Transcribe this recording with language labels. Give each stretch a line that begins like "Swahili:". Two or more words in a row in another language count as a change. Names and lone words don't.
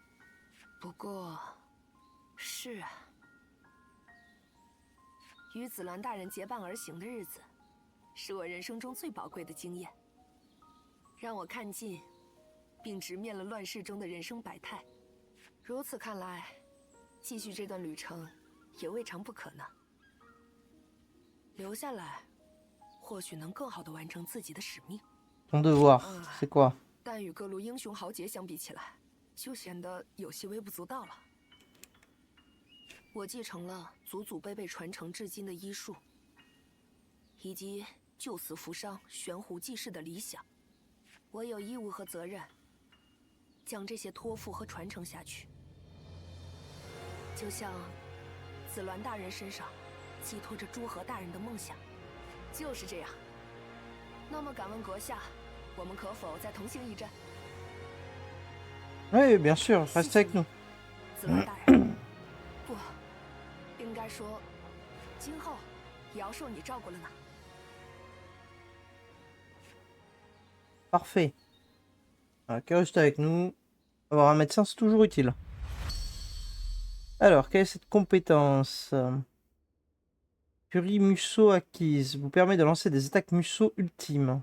Chinese: 不过，是啊，与紫鸾大人结伴而行的日子，是我人生中最宝贵的经验，让我看尽，并直面了乱世中的人生百态。如此看来，继续这段旅程也未尝不可呢。留下来，或许能更好地完成自己的使命。
French: Ton devoir, c'est quoi?
Chinese: 但与各路英雄豪杰相比起来，就显得有些微不足道了。我继承了祖祖辈辈传承至今的医术，以及救死扶伤、悬壶济世的理想。我有义务和责任将这些托付和传承下去。就像紫鸾大人身上寄托着诸河大人的梦想，就是这样。那么，敢问阁下，我们可否再同行一阵？
French: Oui, bien sûr, reste avec nous.
Chinese: 紫鸾大人，不，应该说，今后也要受你照顾了呢。
French: Parfait. Ok, reste avec nous. Avoir un médecin, c'est toujours utile. Alors, quelle est cette compétence? Furie Musso acquise. Vous permet de lancer des attaques Musso ultimes.